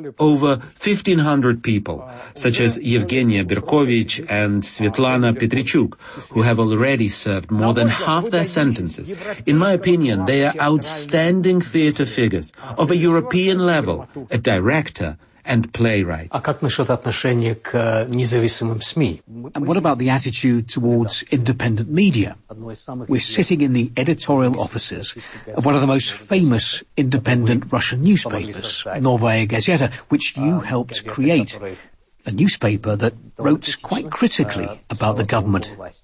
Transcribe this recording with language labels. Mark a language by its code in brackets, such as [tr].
[en] Over 1,500 people, such as Yevgenia Berkovich and Svetlana Petrichuk, who have already served more than half their sentences. In my opinion, they are outstanding theater figures of a European level, a director, and playwright. [ru] А как насчёт отношения к независимым СМИ? [en] And what about the attitude towards independent media? We're sitting in the editorial offices of one of the most famous independent Russian newspapers, Novaya Gazeta, which you helped create, a newspaper that wrote quite critically about the government.